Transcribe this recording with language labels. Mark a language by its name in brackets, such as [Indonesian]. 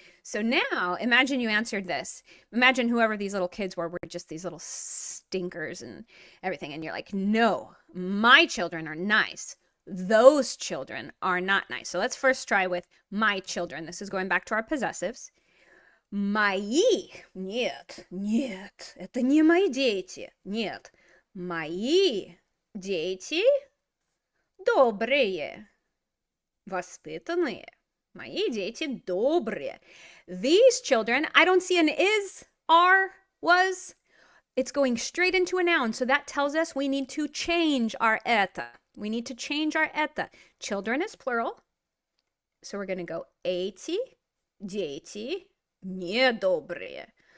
[English] So now, imagine you answered this. Imagine whoever these little kids were just these little stinkers and everything. And you're like, no, my children are nice. Those children are not nice. So let's first try with my children. This is going back to our possessives. [Russian] Мои. Нет, нет, это не мои дети. Нет, мои дети добрые, воспитанные. Мои дети добрые. [English] These children, I don't see an is, are, was. It's going straight into a noun. So that tells us we need to change our это. We need to change our это. Children is plural. So we're going to go [Russian] эти дети недобрые.